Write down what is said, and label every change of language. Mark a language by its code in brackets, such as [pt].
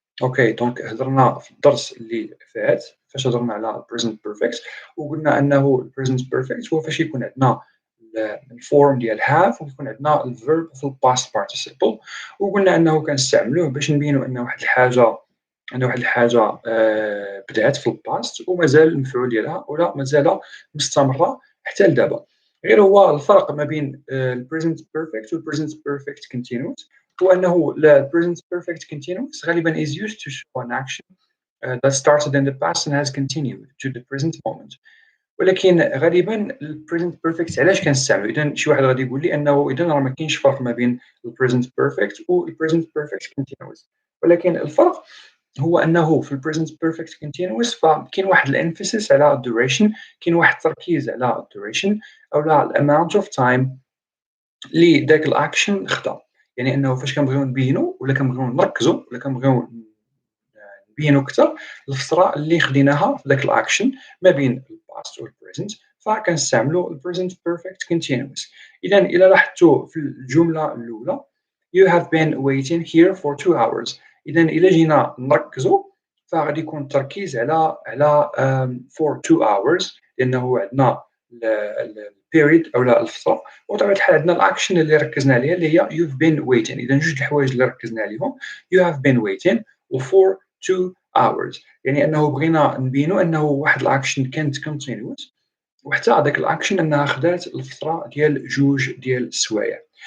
[ar] أوكي، دونك هضرنا في الدرس اللي فات فاش هضرنا على الpresent perfect وقلنا أنه الpresent perfect هو فاش يكون عندنا الform ديال have ويكون عندنا الverb في الpast participle، وقلنا أنه كنستعملوه باش نبينوا أن واحد الحاجة بدات في الpast ومازال المفعول ديالها ولا مازال مستمرة حتى لدابا. غير هو الفرق ما بين الpresent perfect والpresent perfect continuous هو أنه الpresent perfect continuous غالبًا [en] is used to show an action that started in the past and has continued to the present moment. [ar] ولكن غالبًا الpresent perfect علاش كنستعملو؟ إذا شي واحد غادي يقول لي أنه إذا راه ما كاينش فرق ما بين الpresent perfect والpresent perfect continuous، ولكن الفرق هو أنه في الpresent perfect continuous فكاين واحد الemphasis على الduration، كاين واحد التركيز على الduration أولا الamount of time اللي داك الaction خدا. يعني أنه فاش كنبغيو نبينو ولا كنبغيو نركزو ولا كنبغيو نبينو أكثر الفترة اللي خديناها في داك الaction ما بين الpast والpresent فكنستعملو الpresent perfect continuous. إذا إلا لاحظتوا في الجملة الأولى [en] you have been waiting here for 2 hours. [ar] إذا إلا جينا نركزوا فغادي يكون التركيز على for 2 hours لأنه عندنا البيريد أولا الفترة، وبطبيعة الحال عندنا الأكشن اللي ركزنا عليها اللي هي [en] you've been waiting. [ar] إذا جوج الحوايج اللي ركزنا عليهم [en] you have been waiting [ar] و for 2 hours، يعني أنه بغينا نبينوا أنه واحد الأكشن كانت continuous وحتى هذاك الأكشن أنها خدات الفترة ديال 2 ديال السوايع.